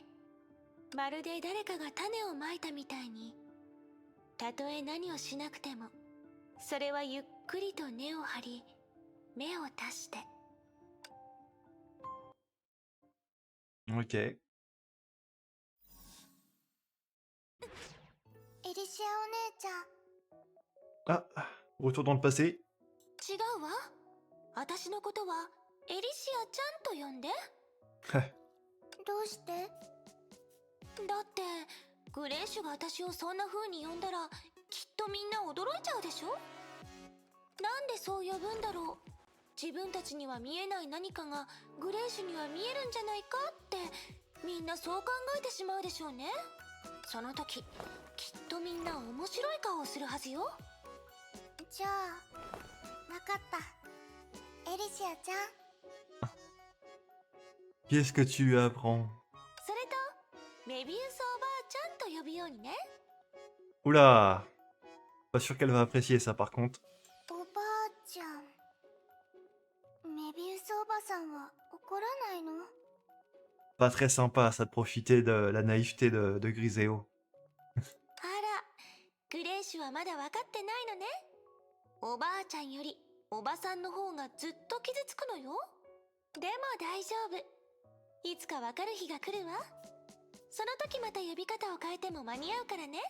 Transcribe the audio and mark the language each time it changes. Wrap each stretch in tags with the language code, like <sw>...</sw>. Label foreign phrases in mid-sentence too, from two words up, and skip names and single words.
<ja>まるで誰かが種をまいたみたいに、たとえ何をしなくてもそれはゆっくりと根を張り芽を出して。</ja> <fr>Ok.</fr> <ja>エリシアお姉ちゃん。</ja> <fr>Ah, retour dans le passé.</fr> <ja>違うわ。私のことはエリシアちゃんと呼んで。どうして？だってグレーシュが私をそんな風に呼んだらきっとみんな驚いちゃうでしょ。なんでそう呼ぶんだろう。自分たちには見えない何かがグレーシュには見えるんじゃないかってみんなそう考えてしまうでしょうね。その時きっとみんな面白い顔をするはずよ。じゃあわかった。エリシアちゃん。</ja> <fr>Qu'est-ce que tu lui apprends?</fr> <ja>それとメビウスおばあちゃんと呼ぶようにね。</ja> <fr>Oula! Pas sûr qu'elle va apprécier ça par contre.</fr> <ja>おばあちゃん。メビウスおばさんは怒らないの？</ja> <fr>Pas très sympa ça de profiter de la naïveté de Griseo.</fr> <ja>あら、グレーシュはまだ分かってないのね。おばあちゃんよりおばさんの方がずっと傷つくのよ。でも大丈夫。いつか分かる日が来るわ。その時また呼び方を変えても間に合うからね。</ja>